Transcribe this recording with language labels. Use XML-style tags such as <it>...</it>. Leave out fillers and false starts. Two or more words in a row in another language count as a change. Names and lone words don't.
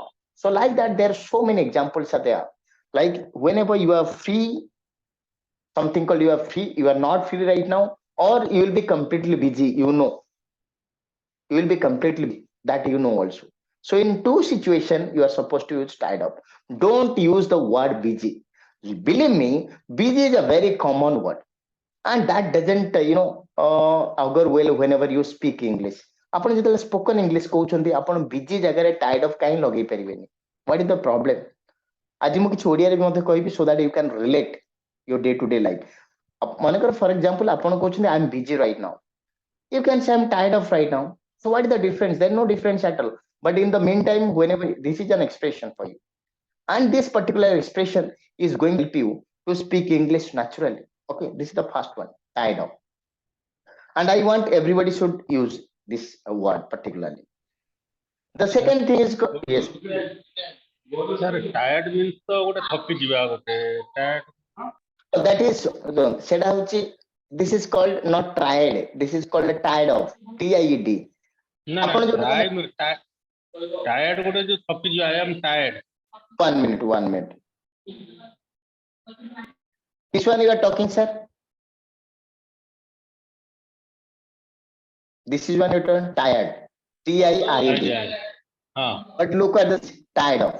<en>So like that, there are so many examples are there. Like whenever you are free, something called you are free, you are not free right now, or you will be completely busy, you will be completely that also. So in two situations, you are supposed to use tied up. Don't use the word busy. Believe me, busy is a very common word. And that doesn't, augur well whenever you speak English.</en> <or>ଆପଣ ଯେତେବେଳେ</or> <en>spoken English</en> <or>କହୁଛନ୍ତି ଆପଣ ବିଜି ଜାଗାରେ</or> <en>tied of</en> <or>କାହିଁ ଲଗେଇ ପାରିବେନି</or> <en>what is the problem</en> <or>ଆଜି ମୁଁ କିଛି ଓଡିଆରେ ବି ମଧ୍ୟ କହିବି</or> <en>so that you can relate your day to day life ମନେକର for example</en> <or>ଆପଣ କହୁଛନ୍ତି</or> <en>I am busy right now you can say I'm tired of right now. So what is the difference? There's no difference at all. But in the meantime, whenever this is an expression for you, and this particular expression is going to help you to speak English naturally. Okay, this is the first one, tired of. And I want everybody should use this word particularly. The second thing is yes. Sir, tired means</en> <or>ତ ଗୋଟେ ଥକି ଯିବା ଗୋଟେ</or> <en>tired. That is</en> <or>ସେଟା ହଉଛି</or> <en>this is called not tired. This is called a tired of. TIED.</en> <or>ନା tired ଗୋଟେ ଯୋଉ ଥକି ଯିବା</or> <en>I am tired. One minute. This one you are talking, sir. This is when you turn tired. TIRED. But look at this tired of.</en>